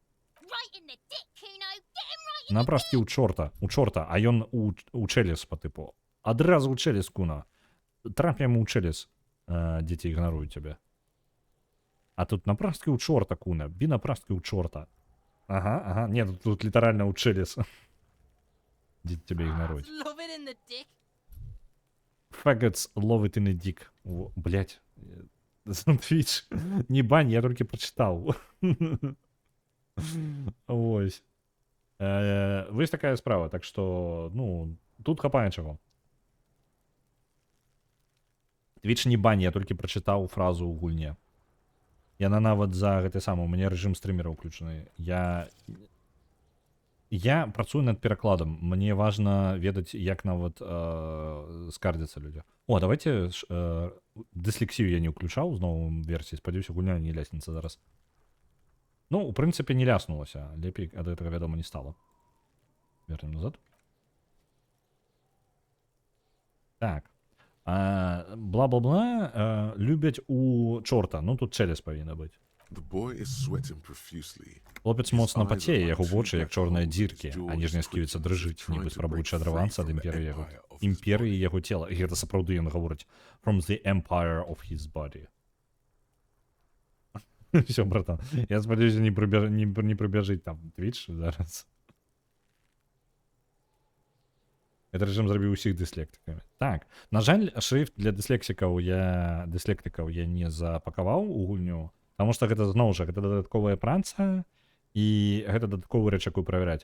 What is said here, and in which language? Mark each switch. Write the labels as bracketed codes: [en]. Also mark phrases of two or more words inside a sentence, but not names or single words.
[be] Напрасці ў чорта, а ён у чэлес па тыпу. Адразу ў чэлес, Куно. Трап яму ў чэлес. Дзеці ігнаруюць цябе. А тут напраскі ў чорта, Куно. Бі напраскі ў чорта. Ага. Не, тут літаральна ў чэлес. [uk] Дід тебе ігнорують. [en] Love it in the dick. Faggots love it in a dick. [uk] Блять. Твіч. Не бань, я тільки прочитав. Ось. Ось така справа, так що, ну, тут хапає чого. Твіч не бань, я тільки прочитав фразу у гульні. [be] Яна нават за гэты самы, у мяне рэжым стрымера ўключаны. Я працую над перакладам. Мне важна ведаць, як нават скардзяцца людзі. О, давайте дыслексію я не ўключаў з новым версіі. Спадзяюся, гульня не ляснецца зараз. Ну, у прынцыпе, не ляснулася. Лепей ад гэтага, вядома, не стала. Вернем назад. Так. Бла-бла-бла. Любяць у чорта. Ну, тут челюсть павінна быць. [en] The boy is sweating profusely. [be] Хлопець моцна пацее, яго вочы, як чорныя дзіркі, а ніжняя сківіца дрыжыць, нібы спрабуючы адрывацца ад імперыі яго цела. І гэта сапраўды ён гаворыць [en] from the empire of his body. [ru] Всё, братан. [be] Я спадзяюся, не прыбяжыць там Twitch зараз. Гэта рэжым зрабіў усіх дыслектыкамі. Так, на жаль, шрифт для дыслектыкаў я не запакаваў у гульню, таму што гэта, зноў жа, гэта дадатковая праца, і гэта дадатковы рэч, якую правяраць.